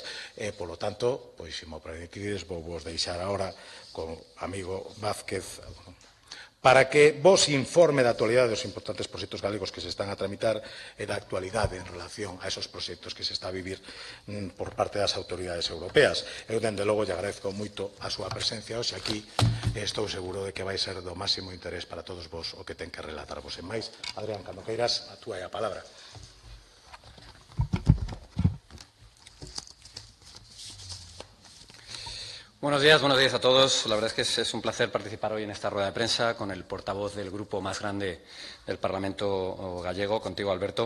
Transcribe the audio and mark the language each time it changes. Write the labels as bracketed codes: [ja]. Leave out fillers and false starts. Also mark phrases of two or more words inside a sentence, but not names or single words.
[gl] Polo tanto, pois, se mo permitides, vou vos deixar agora con o amigo Vázquez para que vos informe da actualidade dos importantes proxectos galegos que se están a tramitar e da actualidade en relación a esos proxectos que se está a vivir por parte das autoridades europeas. Eu, dende logo, lle agradezco moito a súa presencia hoxe aquí e estou seguro de que vai ser do máximo interés para todos vos o que ten que relatarvos. En máis, Adrián, cando queiras, a túa é a palabra. [es] Buenos días a todos. La verdad es que es un placer participar hoy en esta rueda de prensa con el portavoz del grupo más grande del Parlamento gallego, contigo, Alberto.